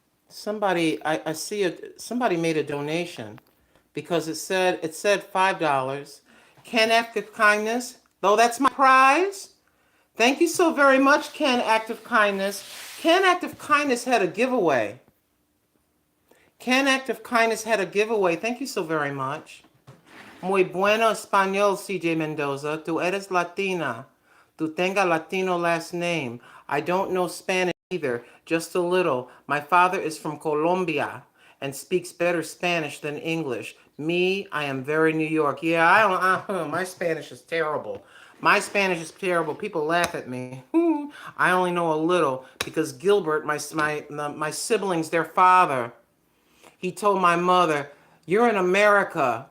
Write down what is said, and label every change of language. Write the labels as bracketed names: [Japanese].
[English] I see somebody made a donation because it said $5. Ken Act of Kindness, though that's my prize. Thank you so very much, Ken Act of Kindness. Ken Act of Kindness had a giveaway. Ken Act of Kindness had a giveaway. Thank you so very much. [Spanish] Muy bueno español, CJ Mendoza. Tú eres Latina. Tú tenga Latino [English] last name. I don't know Spanish either, just a little. My father is from Colombia and speaks better Spanish than English. Me, I am very New York. Yeah, my Spanish is terrible. My Spanish is terrible. People laugh at me. I only know a little because Gilbert, my siblings, their father, he told my mother, "You're in America.